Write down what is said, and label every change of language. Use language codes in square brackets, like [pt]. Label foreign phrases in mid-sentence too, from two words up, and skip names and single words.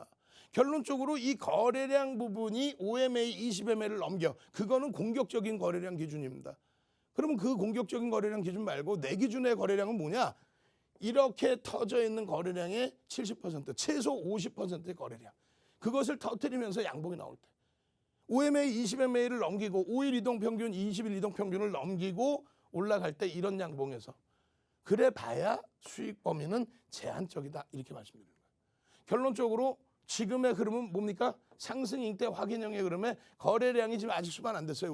[ko] 결론적으로 이 거래량 부분이 OMA 20MA를 넘겨. 그거는 공격적인 거래량 기준입니다. 그러면 그 공격적인 거래량 기준 말고 내 기준의 거래량은 뭐냐? 이렇게 터져 있는 거래량의 70%, 최소 50%의 거래량. 그것을 터뜨리면서 양봉이 나올 때. OMA 20MA를 넘기고 5일 이동 평균, 20일 이동 평균을 넘기고 올라갈 때 이런 양봉에서. 그래 봐야 수익 범위는 제한적이다. 이렇게 말씀드리는 거예요. 결론적으로 지금의 흐름은 뭡니까? 상승 잉태 확인형의 흐름에 거래량이 지금 아직 수반 안 됐어요.